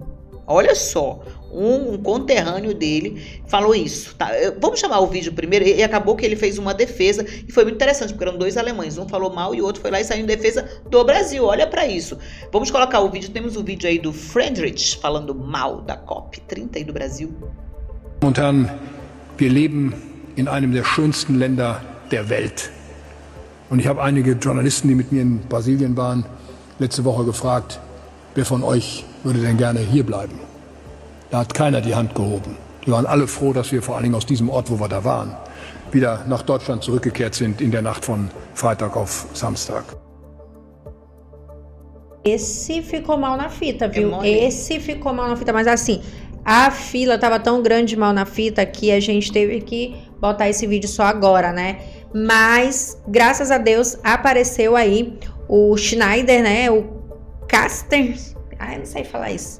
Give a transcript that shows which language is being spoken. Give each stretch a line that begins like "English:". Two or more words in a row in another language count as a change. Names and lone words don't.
Portuguese: Olha só, um conterrâneo dele falou isso. Tá? Vamos chamar o vídeo primeiro. E acabou que ele fez uma defesa e foi muito interessante, porque eram 2 alemães. Um falou mal e o outro foi lá e saiu em defesa do Brasil. Olha para isso. Vamos colocar o vídeo. Temos o vídeo aí do Friedrich falando mal da COP30 aí do Brasil.
German: Und Herren, wir leben in einem der schönsten Länder der Welt. Und ich habe einige Journalisten, die mit mir in Brasilien waren, letzte Woche gefragt, wer von euch würde denn gerne hier bleiben? Da hat keiner die Hand gehoben. Die waren alle froh, dass wir vor allen Dingen aus diesem Ort, wo wir da waren, wieder nach Deutschland zurückgekehrt sind in der Nacht von Freitag auf Samstag.
Portuguese: Esse ficou mal na fita, viu? mole. Esse ficou mal na fita, mas assim, a fila tava tão grande mal na fita que a gente teve que botar esse vídeo só agora, né? Mas, graças a Deus, apareceu aí o Schneider, né? O Caster. Ai, eu não sei falar isso.